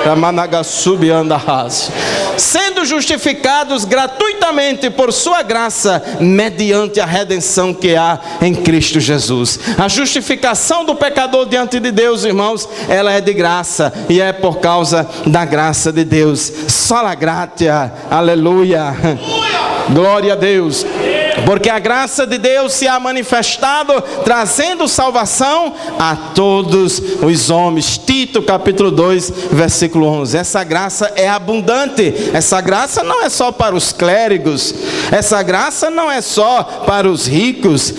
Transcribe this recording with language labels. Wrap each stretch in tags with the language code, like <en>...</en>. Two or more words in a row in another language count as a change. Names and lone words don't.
<pt>Sendo justificados gratuitamente por sua graça, mediante a redenção que há em Cristo Jesus. A justificação do pecador diante de Deus, irmãos, ela é de graça, e é por causa da graça de Deus.</pt> <la>Sola gratia,</la> <pt>aleluia, glória a Deus. Porque a graça de Deus se há manifestado, trazendo salvação a todos os homens. Tito capítulo 2, versículo 11. Essa graça é abundante. Essa graça não é só para os clérigos. Essa graça não é só para os ricos.</pt>